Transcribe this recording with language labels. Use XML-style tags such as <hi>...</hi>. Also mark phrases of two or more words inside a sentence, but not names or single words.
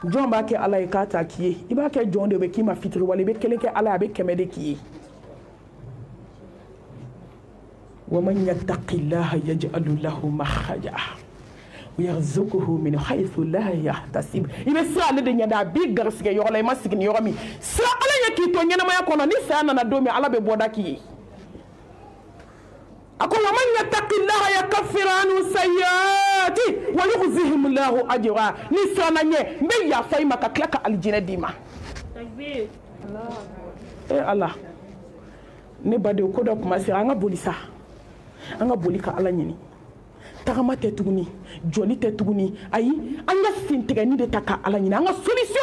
<bm>jɔn b'a kɛ ala ye k'a ta k'i ye i b'a kɛ jɔn de bɛ k'i ma fitiri wala i bɛ kelen kɛ ala a bɛ kɛmɛ de k'i ye</bm> <ar>ومن يتق الله يجعل له مخرجا ويرزقه من حيث لا يحتسب</ar> <bm>ibe sira ale de ɲɛda a b'i garisɛgɛ yɔrɔ la i ma sigi ni yɔrɔ min sira ala ɲɛ k'i to ɲɛnamaya kɔnɔ ni saya nana don min ala bɛ bɔda k'i ye a ko</bm> <ar>ومن يتق الله يكفر عنه سيئاته ويجزيه الله أجرا</ar> <bm>ni sira na ɲɛ n bɛ yafa i ma ka tila ka alijinɛ d'i ma ala ne badenw ko dɔ kuma sera an ka boli sa an ka boli ka ala ɲini tagama tɛ tuguni joli tɛ tuguni ayi an ka sen tigɛni de ta ka ala ɲini an ka solution</bm>